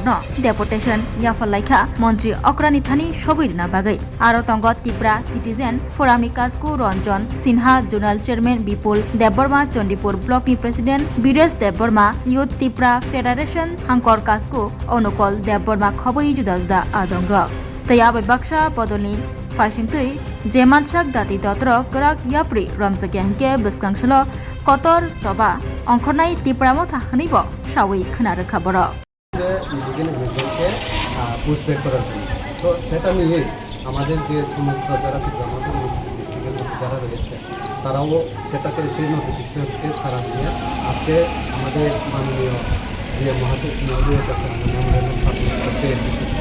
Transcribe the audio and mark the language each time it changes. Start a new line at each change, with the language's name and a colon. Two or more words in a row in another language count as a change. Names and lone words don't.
Kok Borok: no deputation yafalaika Montri Okrani thani sogirna bagai aro tongo Tipra Citizen Forami Kasku Ranjan Sinha
English: Zonal Chairman
Kok Borok: Bipul Deborma Chondipur Block ni President Bires Deborma Youth Tipra Federation Hangkor Kasku Onukol Deborma khobai juda adongrok tei abai baksha podolni Faisingtui Jemansak dati dotro gerak yapri ramzaki hingke beskangselo kotor coba ongkornai tipramotha hanibo sawi khonarokha borok
English: illegal immigrantকে pushback
Bangla: করার জন্য তো সেটা নিয়ে আমাদের যে সমস্ত যারা আমাদের ডিস্ট্রিক্টের মধ্যে যারা রয়েছে তারাও সেটাকে সেই নোটিফিকেশনকে সারা দিয়ে আজকে আমাদের মাননীয় যে মহাসচিবের কাছে সাবমিট করতে এসেছে।